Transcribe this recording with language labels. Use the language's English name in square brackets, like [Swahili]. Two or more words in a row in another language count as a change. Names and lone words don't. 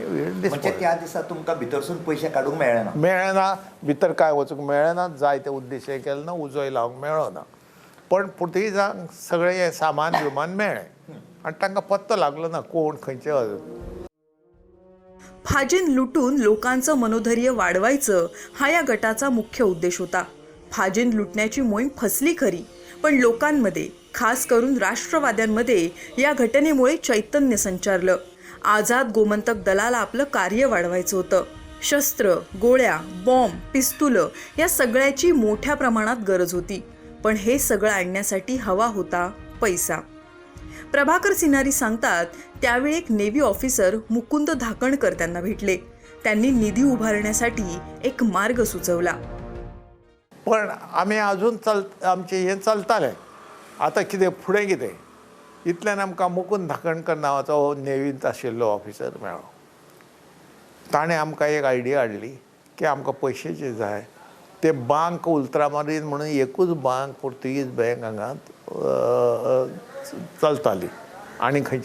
[Konkani] म्हणजे त्या दिसा तुमकां भितरसून पयशे काडूंक मेळना मेळना भितर कांय वचूंक मेळना जाय ते उद्देश हे केले ना उजोय लावंक मेळो ना पण पुर्तुगेजांक सगळें हें सामान बिमान मेळ्ळें आनी तांकां पत्तो लागलो ना कोण खंयचे [Marathi] फाजीन लुटून लोकांचं मनोधैर्य वाढवायचं हा या गटाचा मुख्य उद्देश होता. फाजीन लुटण्याची मोहीम फसली खरी, पण लोकांमध्ये, खास करून राष्ट्रवाद्यांमध्ये या घटनेमुळे चैतन्य संचारलं. आझाद गोमंतक दलाला आपलं कार्य वाढवायचं होतं. शस्त्र, गोळ्या, बॉम्ब, पिस्तुलं या सगळ्याची मोठ्या प्रमाणात गरज होती. पण हे सगळं आणण्यासाठी हवा होता पैसा. प्रभाकर सिन्हारी सांगतात, त्यावेळी एक नेव्ही ऑफिसर मुकुंद धाकणकर त्यांना भेटले. त्यांनी निधी उभारण्यासाठी एक मार्ग सुचवला. [Konkani] पण आमी अजून आमचें हें चलतालें. आतां कितें फुडें कितें इतल्यान आमकां मुकुंद धाकणकर नांवाचो नेव्हींत आशिल्लो ऑफिसर मेळ्ळो. ताणें आमकां एक आयडिया हाडली की आमकां पयशेचे जाय. ते बांक उल्त्रामारीन म्हणून एकूच बांक पोर्तुगीज बँक हांगा चलताली आनी खंयच्या